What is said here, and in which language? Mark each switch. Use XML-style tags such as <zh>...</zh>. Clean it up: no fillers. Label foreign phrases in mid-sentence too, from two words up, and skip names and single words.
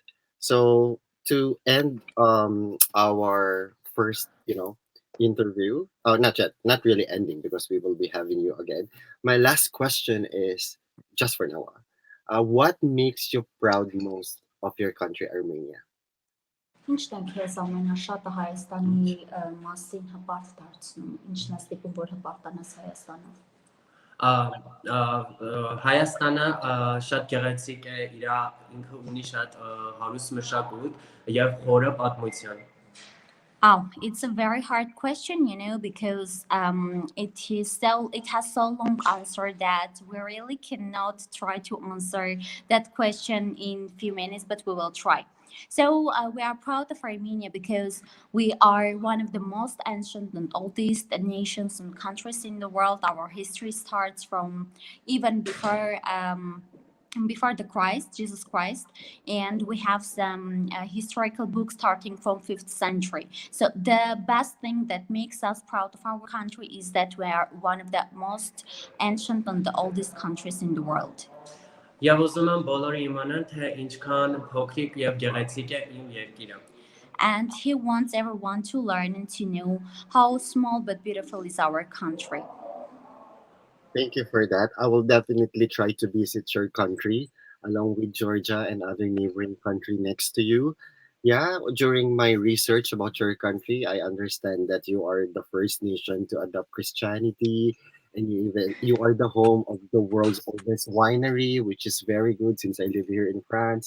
<en>So to end our first, interview, not yet, not really ending because we will be having you again. My last question is just for now. What makes you proud most of your country, Armenia?</en> <hy>Ինչն է քեզ ամենաշատը Հայաստանի մասին հպարտ դարձնում, ինչն է ստիպում, որ հպարտանաս Հայաստանով։ Ա, ա, Հայաստանը շատ գեղեցիկ է, ինքը ունի շատ հարուստ մշակույթ եւ խորը պատմություն։</hy> <en>Oh, it's a very hard question, because it has so long answer that we really cannot try to answer that question in few minutes, but we will try. So we are proud of Armenia because we are one of the most ancient and oldest nations and countries in the world. Our history starts from even before the Christ, Jesus Christ, and we have some historical books starting from 5th century. So the best thing that makes us proud of our country is that we are one of the most ancient and the oldest countries in the world.</en> <hy>Եվ ուզում եմ բոլորը իմանան, թե ինչքան փոքրիկ եւ գեղեցիկ է իմ երկիրը։</hy> <en>And he wants everyone to learn and to know how small but beautiful is our country. Thank you for that. I will definitely try to visit your country along with Georgia and other neighboring country next to you. Yeah, during my research about your country, I understand that you are the first nation to adopt Christianity, and you are the home of the world's oldest winery, which is very good since I live here in France.</en>